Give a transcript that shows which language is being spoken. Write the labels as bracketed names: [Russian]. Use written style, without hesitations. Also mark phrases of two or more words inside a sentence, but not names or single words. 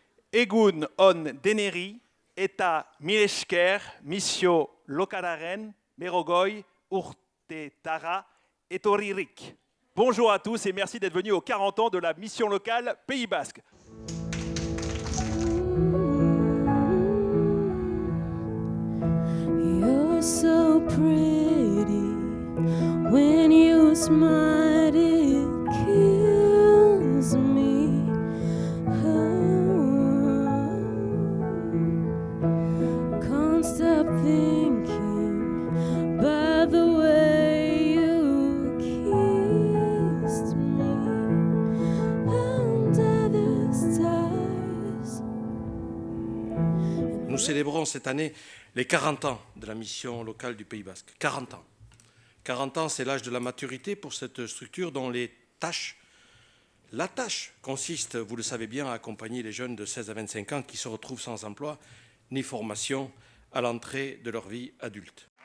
[Basque] Egun on deneri eta mila esker misio lokalaren berogoi urtetara etorririk. [French] Bonjour à tous et merci d'être venus aux 40 ans de la mission locale Pays Basque. [English] You're so pretty when you smile, it kills me. Oh, can't stop thinking by the way you kissed me under the stars. [French] Nous célébrons cette année les 40 ans de la mission locale du Pays Basque. 40 ans. 40 ans, c'est l'âge de la maturité pour cette structure dont la tâche consiste, vous le savez bien, à accompagner les jeunes de 16 à 25 ans qui se retrouvent sans emploi ni formation à l'entrée de leur vie adulte.